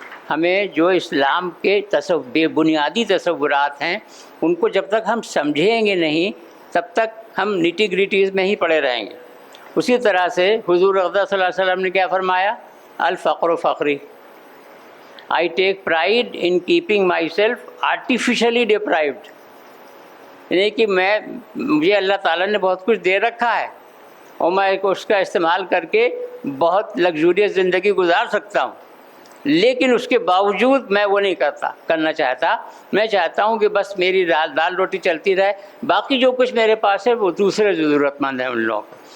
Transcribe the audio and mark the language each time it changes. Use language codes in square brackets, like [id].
[ur] ہمیں جو اسلام کے بنیادی تصورات ہیں ان کو جب تک ہم سمجھیں گے نہیں تب تک ہم نیٹی گریٹیز میں ہی پڑے رہیں گے. اسی طرح سے حضور اقدس صلی اللہ علیہ وسلم نے کیا فرمایا؟ [ar] الفقر فخری. [en] I take pride in keeping myself artificially deprived. [ur] یعنی کہ مجھے اللہ تعالیٰ نے بہت کچھ دے رکھا ہے اور میں اس کا استعمال کر کے بہت لگژوریس زندگی گزار سکتا ہوں، لیکن اس کے باوجود میں وہ نہیں کرنا چاہتا. میں چاہتا ہوں کہ بس میری دال روٹی چلتی رہے، باقی جو کچھ میرے پاس ہے وہ دوسرے ضرورت مند ہیں ان لوگوں کو.